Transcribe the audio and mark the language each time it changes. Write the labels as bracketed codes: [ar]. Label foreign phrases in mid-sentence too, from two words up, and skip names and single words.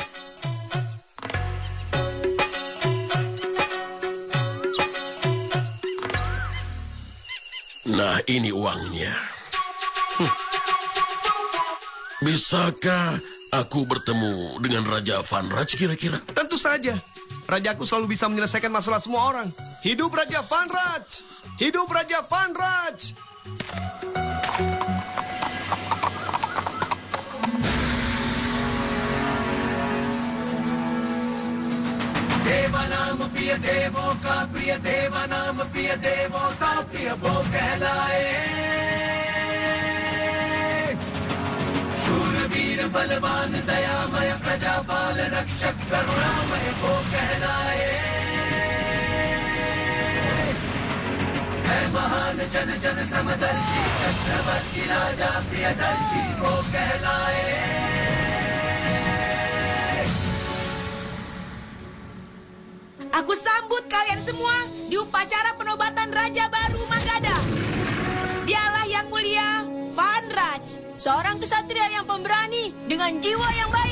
[id] Nah, ini uangnya. Bisakah aku bertemu dengan Raja Vanraj kira-kira? Tentu saja. Rajaku selalu bisa menyelesaikan masalah semua orang. Hidup Raja Vanraj! Hidup Raja Vanraj! [hi] देवा नाम प्रिय देवों का प्रिय देवा नाम प्रिय देवों सा प्रिय वो कहलाए शूरवीर बलवान दयामय प्रजापाल रक्षक करुणामय वो कहलाए है महान जन जन समदर्शी चक्रवर्ती राजा प्रियदर्शी वो कहलाए. [id] Aku sambut kalian semua di upacara penobatan Raja Baru Magadha. Dialah yang mulia, Vanraj, Seorang kesatria yang pemberani dengan jiwa yang baik.